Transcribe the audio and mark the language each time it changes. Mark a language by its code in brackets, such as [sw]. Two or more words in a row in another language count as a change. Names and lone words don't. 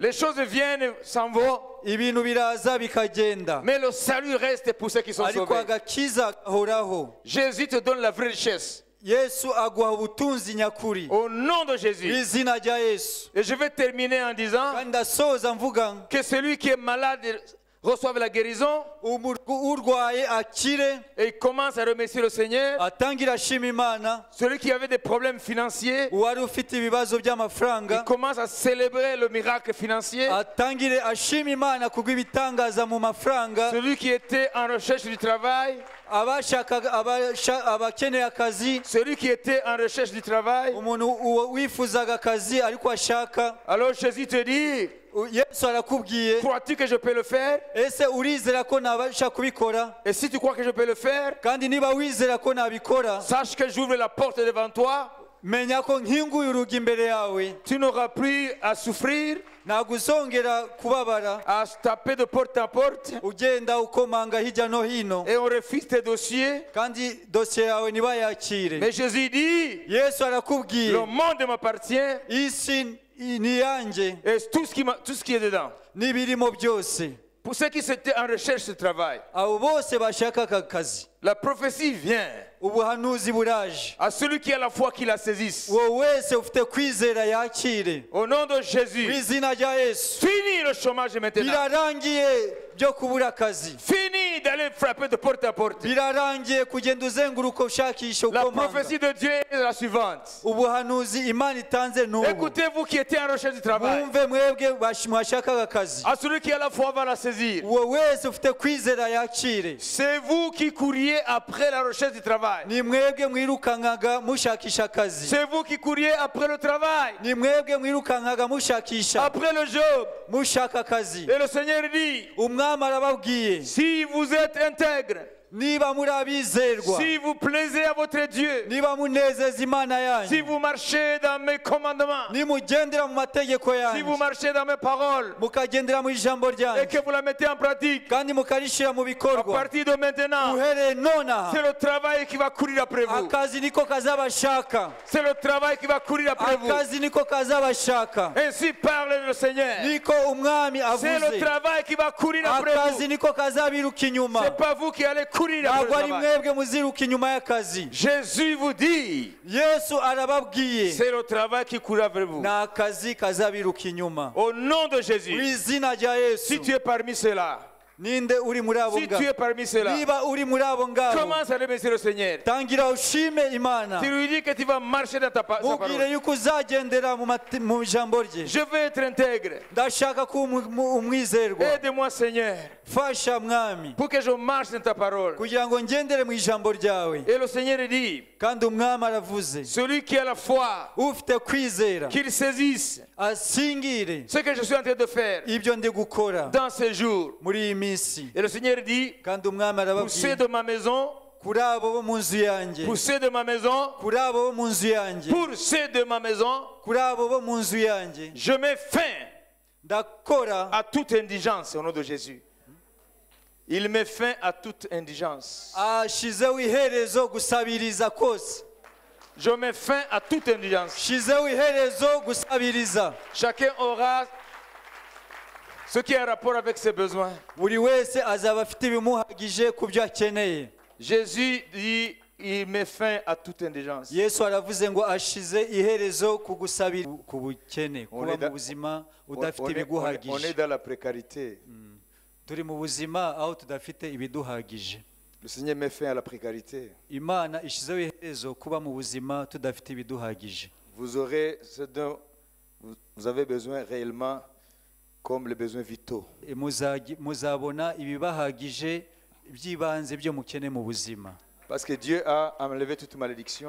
[fr] Les choses viennent, s'en vont. [rw] Ibintu biraza bikagenda. [fr] Mais le salut reste pour ceux qui sont [rw] Ariko [fr] sauvés. [rw] agakiza gahoraho. [fr] Jésus te donne la vraie richesse. [rw] Yesu aguha ubutunzi nyakuri. [fr] Au nom de Jésus. [rw] Izina rya Yesu. [fr] Et je vais terminer en disant [rw] Kandi ndasoza mvuga [fr] que celui qui est malade reçoive la guérison [rw] urwaye akire, [fr] et il commence à remercier le Seigneur. [rw] atangira ashima Imana. [fr] Celui qui avait des problèmes financiers, [rw] Uwari ufite ibibazo [fr] il [rw] by'amafaranga [fr] commence à célébrer le miracle financier. [rw] atangire ashima Imana kubw'ibitangaza mu mafaranga. [fr] Celui qui était en recherche du travail, [rw] abakeneye akazi, [fr] celui qui était en recherche du travail. [rw] umuntu wifuzaga akazi ariko ashaka. [fr] Alors Jésus te dit, [rw] Yesu arakubwiye, [fr] crois-tu que je peux le faire? [rw] ese urizera ko nabasha kubikora? [fr] Et si tu crois que je peux le faire, [rw] Kandi niba wizera ko nabikora, [fr] sache que j'ouvre la porte devant toi. [rw] menya ko nkinguye urugi imbere yawe. [fr] Tu n'auras plus à souffrir, [rw] Ntabwo uzongera kubabara [fr] à se taper de porte en porte. [rw] ugenda ukomanga hirya no hino, [fr] Et on refuse tes dossiers. [rw] kandi dosiye yawe ntibayakire. [fr] Mais Jésus dit, [rw] Yesu arakubwiye, [fr] le monde m'appartient [rw] isi ni yanjye [fr] et tout ce qui est dedans. [rw] n'ibirimo byose. [fr] Pour ceux qui étaient en recherche de travail, [rw] Abo bose bashaka aka kazi, [fr] la prophétie vient [rw] ubuhanuzi buraje. [fr] à celui qui a la foi qui la saisisse. [rw] Wowe wese ufite kwizera yakire [fr] Au nom de [rw] mu [fr] Jésus, [rw] izina rya Yesu. [fr] fini le chômage maintenant. [rw] Birarangiye byo kubura akazi. [fr] Fini d'aller frapper de porte à porte. [rw] Birarangiye kugenda uzenguruka ushakisha [fr] La [rw] ukomanga. [fr] prophétie de Dieu est la suivante. [rw] Ubuhanuzi Imana itanze n'ubu. [fr] Écoutez-vous qui étiez en recherche du travail. [rw] Mwumve mwebwe mwashakaga akazi. [fr] À celui qui a la foi va la saisir. [rw] Uwo wese ufite kwizera yakire. [fr] C'est vous qui couriez après la recherche du travail. [rw] Ni mwebwe mwirukankaga mushakisha akazi. [fr] C'est vous qui couriez après le travail. [rw] Ni mwebwe mwirukankaga mushakisha [fr] Après le job. [rw] mushaka akazi. [fr] Et le Seigneur dit, [rw] Umwami arababwiye, [fr] si vous êtes intègre, [rw] niba muri abizerwa, [fr] si vous plaisez à votre Dieu, [rw] niba munezeza Imana [fr] si [rw] yanyu, [fr] vous marchez dans mes commandements, [rw] nimugendera mu mategeko [fr] si vous [rw] yanyu, [fr] marchez dans mes paroles, [rw] mukagendera mu ijambo [fr] et [rw] ryanyu, [fr] que vous la mettez en pratique, [rw] kandi mukarishira mu [fr] à [rw] bikorwa, [fr] partir de maintenant, [rw] uhereye nonaha [fr] c'est le travail qui va courir après vous. [rw] akazi niko kazabashaka. [fr] C'est le travail qui va courir après vous. [rw] Akazi niko kazabashaka. [fr] Ainsi parle le Seigneur. [rw] Niko umwami [fr] C'est le [rw] avuze. [fr] travail qui va courir après vous. [rw] Akazi niko kazabiruka inyuma. [fr] C'est pas vous qui allez courir [rw] Ntabwo [fr] après [rw] ari [fr] le travail. [rw] mwebwe muziruka inyuma y'akazi. [fr] Jésus vous dit, [rw] Yesu arababwiye, [fr] c'est le travail qui court après vous. [rw] ni akazi kazabiruka inyuma. [fr] Au nom de [rw] Mu [fr] Jésus, [rw] izina rya [fr] si [rw] Yesu. [fr] tu es parmi ceux-là, [rw] Ninde uri muri abo [fr] si tu es [rw] ngabo? [fr] parmi ceux-là, [rw] Niba uri muri abo ngabo, [fr] commence à remercier le Seigneur. [rw] tangira ushime Imana. [fr] Tu lui dis que tu vas marcher dans sa [rw] Mubwire [fr] parole. [rw] yuko uzagendera mu ijambo rye. [fr] Je veux être intègre. [rw] Ndashaka kuba umwizerwa. [fr] Aide-moi, Seigneur, [rw] Fasha mwami, [fr] pour que je marche dans ta parole. [rw] kugira ngo ngendere mu ijambo ryawe. [fr] Et le Seigneur dit, [rw] Kandi umwami aravuze, [fr] celui qui a la foi, [rw] ufite kwizera [fr] qu'il saisisse [rw] asingire [fr] ce que je suis en train de faire [rw] ibyo ndi gukora [fr] dans ces jours. [rw] muri iyi minsi. [fr] Et le Seigneur dit, [rw] Kandi umwami [fr] pour ceux [rw] arababwiye, [fr] de ma maison, [rw] kuri abo bo mu nzu yanjye, [fr] pour ceux de ma maison, [rw] kuri abo bo mu nzu yanjye, [fr] pour ceux de ma maison, [rw] kuri abo bo mu nzu yanjye, [fr] je mets fin [rw] ndakora [fr] à toute indigence au nom de Jésus. Il met fin à toute indigence. [rw] ashizeho iherezo gusabiriza kose. [fr] Je mets fin à toute indigence. [rw] shizeho iherezo gusabiriza. [fr] Chacun aura ce qui a rapport avec ses besoins. [rw] buri wese azaba afite ibimuhagije ku byo akeneye. [fr] Jésus dit, il met fin à toute indigence. [rw] yesu aravuze ngo ashize iherezo ku gusabira ku bukene, [fr] On [rw] kuba [fr] est [rw] mu [fr] da- [rw] buzima [fr] On [rw] udafite [fr] est [rw] ibiguhagije. [fr] dans la précarité. [rw] turi mu buzima aho tudafite ibiduhagije. [fr] Le Seigneur met fin à la précarité. [rw] imana ishizeho iherezo kuba mu buzima tudafite ibiduhagije. [fr] Vous aurez ce dont vous avez besoin réellement comme les besoins vitaux. [rw] Muzabona ibibahagije by'ibanze byo mukene mu buzima, [fr] Parce que Dieu a enlevé toute malédiction.